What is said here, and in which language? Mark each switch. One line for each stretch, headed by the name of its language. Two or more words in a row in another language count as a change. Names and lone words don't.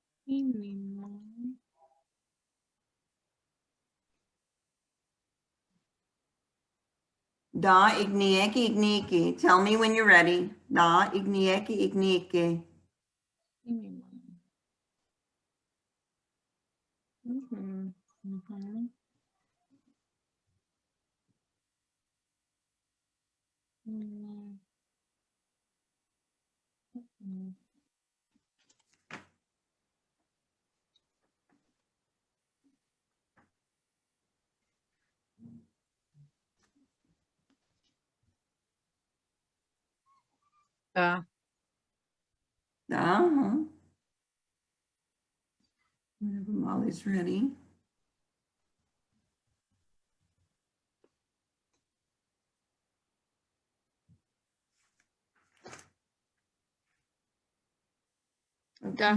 English: Hinima. Da ignieke ignieke. Tell me when you're ready. Da ignieke ignieke. Hinima. Mhm, mhm. Mm, mhm. Da. Da. Whenever Molly's ready. Da.